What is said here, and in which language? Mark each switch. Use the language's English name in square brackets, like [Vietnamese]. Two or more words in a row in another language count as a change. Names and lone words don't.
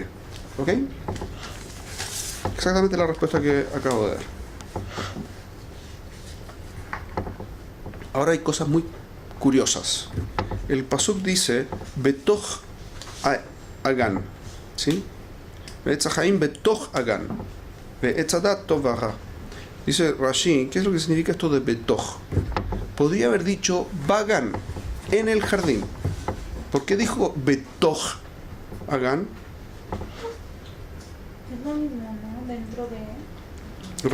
[Spanish] ¿Ok? Exactamente la respuesta que acabo de dar. Ahora hay cosas muy curiosas. El pasuk dice [Hebrew] בתוך הגן, [Spanish] ¿sí? [Hebrew] ועץ החיים בתוך הגן, ועץ הדעת טוב ורע. [Spanish] Dice Rashi, ¿qué es lo que significa esto de Betoch? Podría haber dicho Bagan, en el jardín. ¿Por qué dijo [Hebrew] בתוך הגן? [Spanish] Es lo mismo, ¿no? Dentro de...